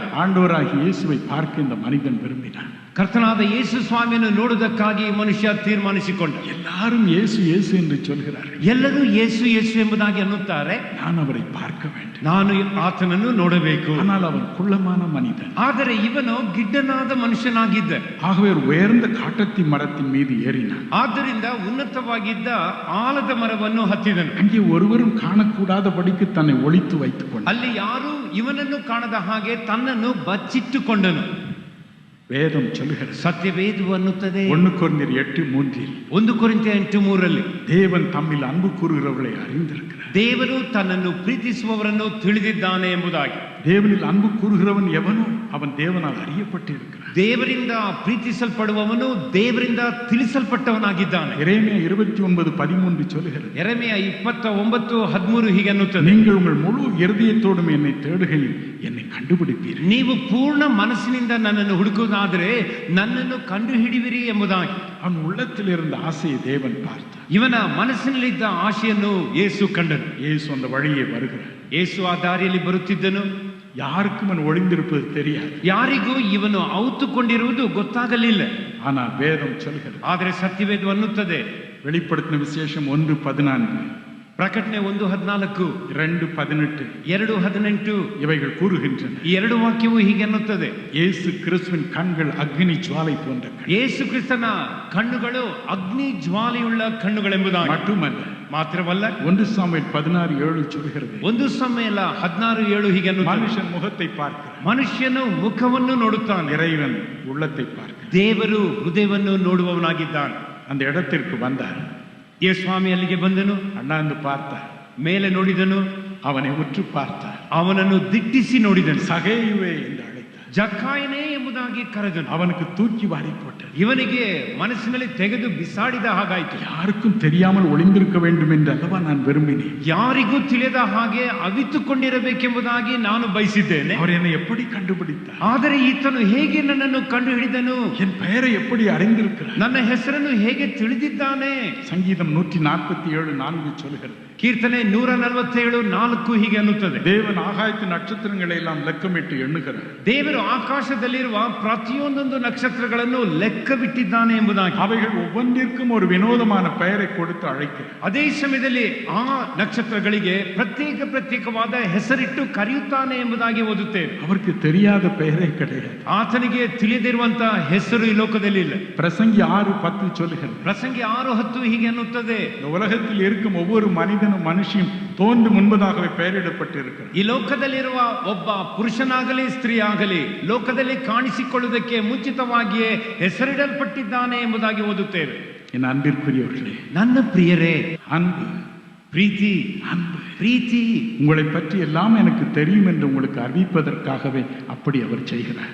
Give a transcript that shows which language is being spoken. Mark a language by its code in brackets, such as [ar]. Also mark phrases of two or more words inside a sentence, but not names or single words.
[ta] ஆண்டவராகிய இயேசுவை பார்க்க இந்த மனிதன் விரும்பினான். [kn] ಕರ್ತನಾದ ಯೇಸು ಸ್ವಾಮಿಯನ್ನು ನೋಡುವುದಕ್ಕಾಗಿ ಮನುಷ್ಯ ತೀರ್ಮಾನಿಸಿಕೊಂಡ. [ta] எல்லாரும் இயேசு இயேசு என்று சொல்கிறார்கள். [kn] ಎಲ್ಲರೂ ಯೇಸು ಯೇಸು ಎಂಬುದಾಗಿ ಅನ್ನುತ್ತಾರೆ. [ta] நான் அவரை பார்க்க வேண்டும், [kn] ನಾನು ಆತನನ್ನು ನೋಡಬೇಕು. [ta] ஆனால் அவன் குள்ளமான மனிதன். [kn] ಆದರೆ ಇವನು ಗಿಡ್ಡನಾದ ಮನುಷ್ಯನಾಗಿದ್ದ. [ta] ஆகவே ஒரு உயர்ந்த காட்டத்தி மரத்தின் மீது ஏறினான். [kn] ಆದ್ದರಿಂದ ಉನ್ನತವಾಗಿದ್ದ ಆಲದ ಮರವನ್ನು ಹತ್ತಿದನು. [ta] அங்கே ஒருவரும் காணக்கூடாதபடிக்கு தன்னை ஒளித்து வைத்துக் கொண்டான். [kn] ಅಲ್ಲಿ ಯಾರು ಇವನನ್ನು ಕಾಣದ ಹಾಗೆ ತನ್ನನ್ನು ಬಚ್ಚಿಟ್ಟುಕೊಂಡನು. [ta] வேதம் சொல்லுகிறது, [kn] ಸತ್ಯವೇದವು ಅನ್ನುತ್ತದೆ [ta] 1 கொரிந்தியர் 8:3 [kn] 1 ಕೊರಿಂಥಿಯ 8:3 [ta] தேவன் தம்மில் அன்பு கூறுகிறவர்களை அறிந்திருக்கிறார். [kn] ದೇವರು ತನ್ನನ್ನು ಪ್ರೀತಿಸುವವರನ್ನು ತಿಳಿದಿದ್ದಾನೆ ಎಂಬುದಾಗಿ. [ta] தேவனில் அன்பு கூறுகிறவன் எவனோ அவன் தேவனால் அறியப்பட்டிருக்கிறான். [kn] ದೇವರಿಂದ ಪ್ರೀತಿಸಲ್ಪಡುವವನು ದೇವರಿಂದ ತಿಳಿಸಲ್ಪಟ್ಟವನಾಗಿದ್ದಾನೆ. [ta] எரேமியா 29:13 சொல்லுகிறது, [kn] ಯೆರೆಮೀಯ 29:13 ಹೀಗೆ ಅನ್ನುತ್ತದೆ, [ta] நீங்கள் உங்கள் முழு இருதயத்தோடும் என்னை தேடுகையில் என்னை கண்டுபிடிப்பீர்கள். [kn] ನೀವು ಪೂರ್ಣ ಮನಸ್ಸಿನಿಂದ ನನ್ನನ್ನು ಹುಡುಕುವುದಾದರೆ ನನ್ನನ್ನು ಕಂಡುಹಿಡಿವಿರಿ ಎಂಬುದಾಗಿ. [ta] அவன் உள்ளத்தில் இருந்த ஆசையை தேவன் பார்த்தார். [kn] ಇವನ ಮನಸ್ಸಿನಲ್ಲಿದ್ದ ಆಶೆಯನ್ನು ಯೇಸು ಕಂಡನು. [ta] இயேசு அந்த வழியே வருகிறார். [kn] ಯೇಸು ಆ ದಾರಿಯಲ್ಲಿ ಬರುತ್ತಿದ್ದನು. [ta] யாருக்கும் அவன் ஒளிந்திருப்பது தெரியாது. [kn] ಯಾರಿಗೂ ಇವನು ಔತುಕೊಂಡಿರುವುದು ಗೊತ್ತಾಗಲಿಲ್ಲ. [ta] ஆனால் வேதம் சொல்கிறது, [kn] ಆದರೆ ಸತ್ಯವೇದ ಅನ್ನುತ್ತದೆ, [ta] வெளிப்படுத்தின விசேஷம் 1:14 [kn] ಪ್ರಕಟಣೆ 1:14 2:18 2:18 [ta] இவைகள் கூறுகின்றன. [kn] ಈ ಎರಡು ವಾಕ್ಯವು ಹೀಗೆ ಅನ್ನುತ್ತದೆ, [ta] இயேசு கிறிஸ்துவின் கண்கள் அக்னி ஜுவாலை போன்ற கண்கள். [kn] ಯೇಸು ಕ್ರಿಸ್ತನ ಕಣ್ಣುಗಳು ಅಗ್ನಿ ಜ್ವಾಲೆಯುಳ್ಳ ಕಣ್ಣುಗಳೆಂಬುದಾಗಿ. [ta] மட்டுமல்ல, [kn] ಮಾತ್ರವಲ್ಲ, [ta] 1 சாமுவேல் 16:7 சொல்கிறது, [kn] 1 ಸಮುವೇಲ 16:7 ಹೀಗೆ ಅನ್ನುತ್ತದೆ, [ta] மனுஷன் முகத்தை பார்க்கிறான், [kn] ಮನುಷ್ಯನು ಮುಖವನ್ನು ನೋಡುತ್ತಾನೆ, [ta] இறைவன் உள்ளத்தை பார்க்கிறான். [kn] ದೇವರು ಹೃದಯವನ್ನು ನೋಡುವವನಾಗಿದ್ದಾನೆ. [ta] அந்த இடத்திற்கு வந்தார். [kn] ಯೇಸು ಸ್ವಾಮಿ ಅಲ್ಲಿಗೆ ಬಂದನು, [ta] அண்ணாந்து பார்த்தார், [kn] ಮೇಲೆ ನೋಡಿದನು, [ta] அவனை உற்று பார்த்தார், [kn] ಅವನನ್ನು ದಿಟ್ಟಿಸಿ ನೋಡಿದನು, [ta] சகேயுவே என்று அழைத்தார். [kn] ಜಕ್ಕಾಯನೇ ಎಂಬುದಾಗಿ ಕರೆದನು. [ta] அவனுக்கு தூக்கி வாரி போட்டார். [kn] ಇವನಿಗೆ ಮನಸ್ಸಿನಲ್ಲಿ ತೆಗೆದು ಬಿಸಾಡಿದ ಹಾಗಾಯಿತು. [ta] யாருக்கும் தெரியாமல் ஒளிந்திருக்க வேண்டும் என்று அல்லவா நான் விரும்பினேன். [kn] ಯಾರಿಗೂ ತಿಳಿದ ಹಾಗೆ ಅವಿತುಕೊಂಡಿರಬೇಕೆಂಬುದಾಗಿ ನಾನು ಬಯಸಿದ್ದೇನೆ. [ta] அவர் என்னை எப்படி கண்டுபிடித்தார்? [kn] ಆದರೆ ಈತನು ಹೇಗೆ ನನ್ನನ್ನು ಕಂಡು ಹಿಡಿದನು? [ta] என் பெயரை எப்படி அறிந்திருக்கிறார்? [kn] ನನ್ನ ಹೆಸರನ್ನು ಹೇಗೆ ತಿಳಿದಿದ್ದಾನೆ? [ta] சங்கீதம் 147:4 சொல்கிறது, [kn] ಕೀರ್ತನೆ 147:4 ಹೀಗೆ ಅನ್ನುತ್ತದೆ, [ta] தேவன் ஆகாயத்து நட்சத்திரங்களை எல்லாம் லெக்கமிட்டு எண்ணுகிறார். [kn] ದೇವರು ಆಕಾಶದಲ್ಲಿರುವ ಪ್ರತಿಯೊಂದೊಂದು ನಕ್ಷತ್ರಗಳನ್ನು ಲೆಕ್ಕವಿಟ್ಟಿದ್ದಾನೆ ಎಂಬುದಾಗಿ. [ta] அவைகள் ஒவ்வொன்றிற்கும் ஒரு வினோதமான பெயரை கொடுத்து அழைக்கிறார். [kn] ಅದೇ ಸಮಯದಲ್ಲಿ ಆ ನಕ್ಷತ್ರಗಳಿಗೆ ಪ್ರತ್ಯೇಕವಾದ ಹೆಸರಿಟ್ಟು ಕರೆಯುತ್ತಾನೆ ಎಂಬುದಾಗಿ ಓದುತ್ತೇವೆ. [ta] அவருக்கு தெரியாத பெயரே கிடையாது. [kn] ಆತನಿಗೆ ತಿಳಿದಿರುವಂತಹ ಹೆಸರು ಈ ಲೋಕದಲ್ಲಿ ಇಲ್ಲ. [ta] பிரசங்கி 6:10 சொல்லுகிறது, [kn] ಪ್ರಸಂಗಿ 6:10 ಹೀಗೆ ಅನ್ನುತ್ತದೆ, [ta] இந்த உலகத்தில் இருக்கும் ஒவ்வொரு மனிதனும் மனுஷியும் தோன்று முன்பதாகவே பெயரிடப்பட்டிருக்கிறார். [kn] ಈ ಲೋಕದಲ್ಲಿರುವ ಒಬ್ಬ ಪುರುಷನಾಗಲಿ ಸ್ತ್ರೀ ಆಗಲಿ ಲೋಕದಲ್ಲಿ ಕಾಣಿಸಿಕೊಳ್ಳುವುದಕ್ಕೆ ಮುಂಚಿತವಾಗಿಯೇ ಹೆಸರಿಡಲ್ಪಟ್ಟಿದ್ದಾನೆ ಎಂಬುದಾಗಿ ಓದುತ್ತೇವೆ. [ta] என் அன்பிற்குரியவர்களே, [kn] ನನ್ನ ಪ್ರಿಯರೇ, [ta] அன்பு, [kn] ಪ್ರೀತಿ, [ta] அன்பு, [kn] ಪ್ರೀತಿ [ta] உங்களை பற்றி எல்லாம் எனக்கு தெரியும் என்று உங்களுக்கு அறிவிப்பதற்காகவே அப்படி அவர் செய்கிறார்.